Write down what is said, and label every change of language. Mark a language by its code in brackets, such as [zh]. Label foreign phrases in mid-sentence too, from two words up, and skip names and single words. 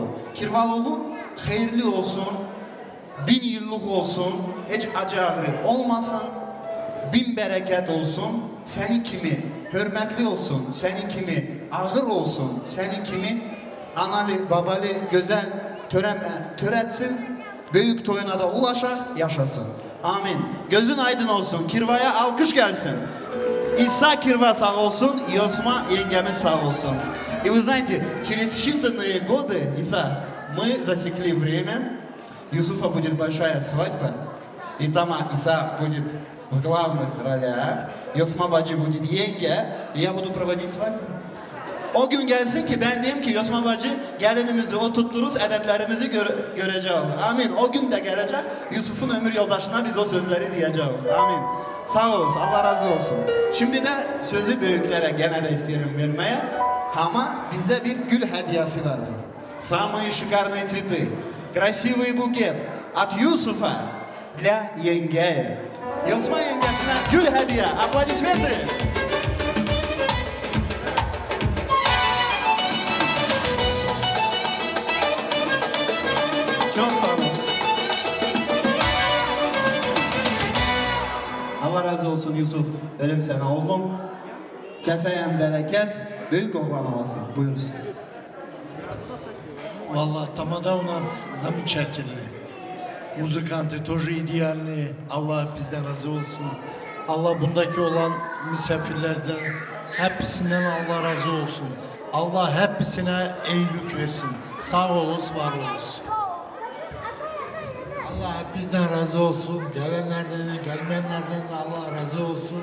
[tr] Kirvalığın hayırlı olsun, 1000 yıllık olsun, hiç acı ağrı olmasın, 1000 bereket olsun, seni kimi hürmetli olsun, seni kimi ağır olsun, seni kimi analı, babalı, güzel töretsin, büyük toyuna da ulaşak, yaşasın. Amin. Gözün aydın olsun, Kirva'ya alkış gelsin. İsa Kirва sağ olsun, Yosma yengemiz sağ olsun. [ru] И вы знаете, через считанные годы, Иса, мы засекли время, Юсуфа будет большая свадьба, и там Иса будет в главных ролях, Yosma bacı будет yenge, и я буду проводить свадьбу. [tr] O gün gelsin ki ben diyeyim ki Yosma bacı gelinimizi oturturuz, edetlerimizi göreceğiz. Amin. O gün de gelecek, Yusuf'un ömür yoldaşına biz o sözleri diyeceğiz. Amin. Sağ olasın, Allah razı olsun. Şimdi de sözü büyüklere gene de isterim vermeye. Ama bizde bir gül hediyesi vardır. [ru] Самые шикарные цветы, красивый букет от Юсуфа для Yengeye. [tr] Yosma yengesine gül hediye. Aplodismenты. Çok sağ olasın. Allah razı olsun Yusuf. Verim sana oğlum. Keseyem bereket. Büyük oğlan olasın. Buyursun. [ru] Валла, тамада у нас замечательный. Muzıkanты тоже идеальные. [tr] Allah bizden razı olsun. Allah bundaki olan misafirlerden hepsinden Allah razı olsun. Allah hepsine iyilik versin. Sağ olunuz, var olunuz. Allah bizden razı olsun. Gelenlerden de gelmeyenlerden de Allah razı olsun.